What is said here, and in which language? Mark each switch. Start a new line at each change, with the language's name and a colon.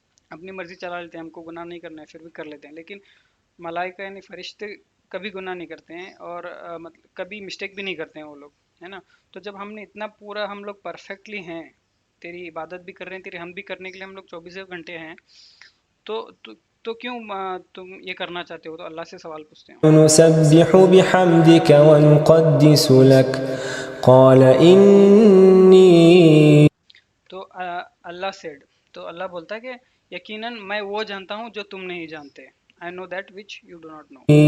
Urdu: اپنی مرضی چلا لیتے ہیں، ہم کو گناہ نہیں کرنا ہے پھر بھی کر لیتے ہیں، لیکن ملائکہ یعنی فرشتے کبھی گناہ نہیں کرتے ہیں اور مطلب کبھی مسٹیک بھی نہیں کرتے ہیں وہ لوگ، ہے نا؟ تو جب ہم نے اتنا پورا ہم لوگ پرفیکٹلی ہیں، تیری عبادت بھی کر رہے ہیں، تیری ہم بھی کرنے کے لیے ہم لوگ 24 گھنٹے ہیں، تو کیوں تم یہ کرنا چاہتے ہو؟ تو اللہ سے سوال پوچھتے ہیں۔
Arabic: نسبح بحمدك ونقدس لك قال إني
Urdu: تو اللہ سیڈ، تو اللہ بولتا ہے کہ یقیناً میں وہ جانتا ہوں جو تم نہیں جانتے،
English: I know that which you do not know۔